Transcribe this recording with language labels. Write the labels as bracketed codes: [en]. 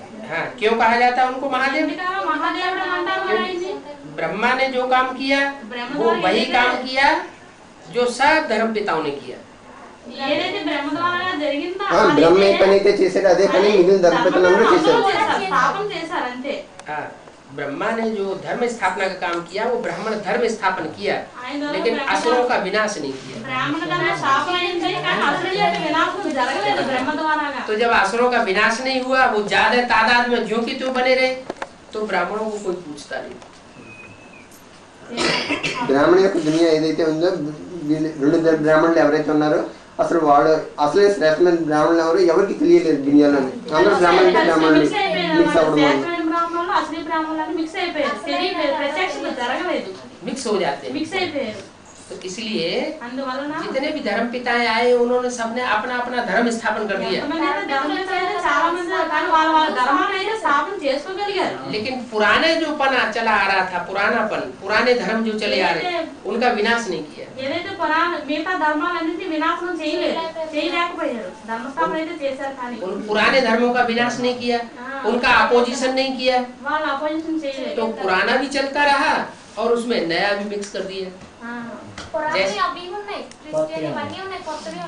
[hi] हाँ क्यों कहा जाता है उनको महादेव? [te] ఎందుకు మహాదేవుడు అంటారు మరి ఆయన్ని? [hi] ब्रह्मा ने जो काम किया वो वही काम किया जो सब धर्म पिताओं ने किया। [te] ఏదైతే బ్రహ్మ ద్వారా జరిగిందో బ్రహ్మ ఏ పని అయితే చేశాడో అదే పని మిగిలిన ధర్మపితలందరూ చేశారు। స్థాపన చేశారు అంతే. [hi] हाँ ब्रह्मा ने जो धर्म स्थापना का काम किया वो ब्राह्मण धर्म स्थापन किया, लेकिन असुरों का विनाश नहीं किया। [te] బ్రాహ్మణ ధర్మ స్థాపన అయింది కానీ అసలు యొక్క వినాశం జరగలేదు బ్రహ్మ ద్వారాగా. [hi] तो जब असुरों का विनाश नहीं हुआ, वो ज्यादा तादाद में ज्यों की त्यों बने रहे, तो ब्राह्मणों को कोई पूछता नहीं। [te] బ్రాహ్మణ యొక్క దునియా ఏదైతే ఉందో రెండు బ్రాహ్మణులు ఎవరైతే ఉన్నారో అసలు వాళ్ళు అసలే శ్రేష్టమైన బ్రాహ్మణులు ఎవరు ఎవరికి తెలియలేదు దునియాలోని। అందరూ బ్రాహ్మణులు బ్రాహ్మణులు మిక్స్ అవ్వడం వల్ల బ్రాహ్మణులు అసలు బ్రాహ్మణులు మిక్స్ అయిపోయారు. తెలియలేదు, ప్రత్యక్షత జరగలేదు, [hi] मिक्स हो जाते हैं। [te] మిక్స్ అయిపోయారు. [hi] तो इसलिए [te] అందువలన [hi] जितने भी धर्म पिताएं आए उन्होंने सबने अपना अपना धर्म स्थापन कर दिया, [te] చాలా మంది కానీ వాళ్ళ వాళ్ళ ధర్మాన్ని అయితే స్థాపన చేసుకోగలిగారు. [hi] लेकिन पुराने जो पन चला आ रहा था, पुराने धर्म जो चले आ रहे उनका विनाश नहीं किया। [te] ఏదైతే మిగతా ధర్మాలన్నింటినీ వినాశనం చేయలేకపోయారు. ధర్మస్థాపన అయితే చేశారు కానీ [hi] उन पुराने धर्मों का विनाश नहीं किया, उनका अपोजिशन नहीं किया। [te] వాళ్ళు అపోజిషన్ చేయలేదు. [hi] तो पुराना भी चलता रहा और उसमें नया भी मिक्स कर दिया। [te] పురాణాలు అవి ఉన్నాయి, క్రిస్టియన్ ఇవన్నీ ఉన్నాయి, కొత్తవి